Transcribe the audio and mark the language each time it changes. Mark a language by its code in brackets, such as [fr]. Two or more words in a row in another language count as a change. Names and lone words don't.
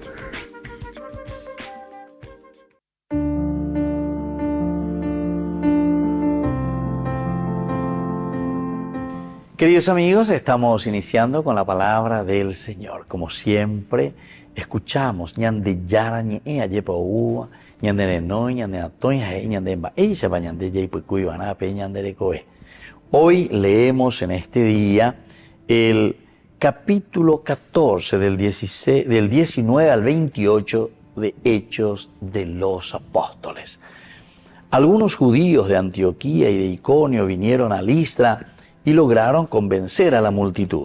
[es] Queridos amigos, estamos iniciando con la palabra del Señor. Como siempre, escuchamos [gui] ñande yara ñe'e ayepa ua, ñande nenoi, ñande atoy, ñande mba'eixa pa ñande yeipuikuy banape, ñande rekoe. [es] Hoy leemos en este día el capítulo 14 del 19 al 28 de Hechos de los Apóstoles. Algunos judíos de Antioquía y de Iconio vinieron a Listra y lograron convencer a la multitud.